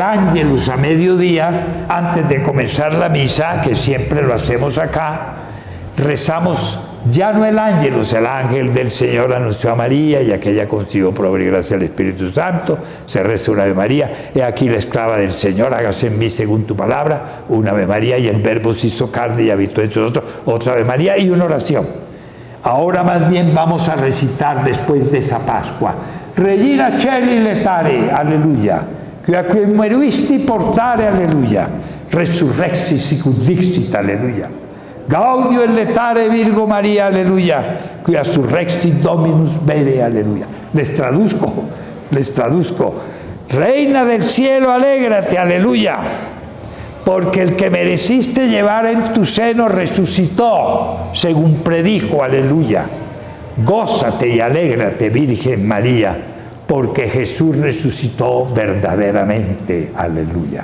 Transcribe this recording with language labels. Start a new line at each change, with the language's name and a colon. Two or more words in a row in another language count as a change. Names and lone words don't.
Spanish: Ángelus a mediodía, antes de comenzar la misa, que siempre lo hacemos acá, rezamos ya no el Ángelus, el ángel del Señor anunció a María, y aquella concibió por obra y gracia del Espíritu Santo, se reza una Ave María, he aquí la esclava del Señor, hágase en mí según tu palabra, una Ave María, y el Verbo se hizo carne y habitó entre nosotros, otra Ave María y una oración. Ahora más bien vamos a recitar después de esa Pascua,
Latin: Regina Celi letare, aleluya, que a quien meruisti portare, aleluya, resurrexit sicut dixit, aleluya. Gaudio et letare Virgo María, aleluya, quia surrexit Dominus vere, aleluya.
Spanish: Les traduzco. Reina del cielo, alégrate, aleluya, porque el que mereciste llevar en tu seno resucitó, según predijo, aleluya. Gózate y alégrate, Virgen María, porque Jesús resucitó verdaderamente, aleluya.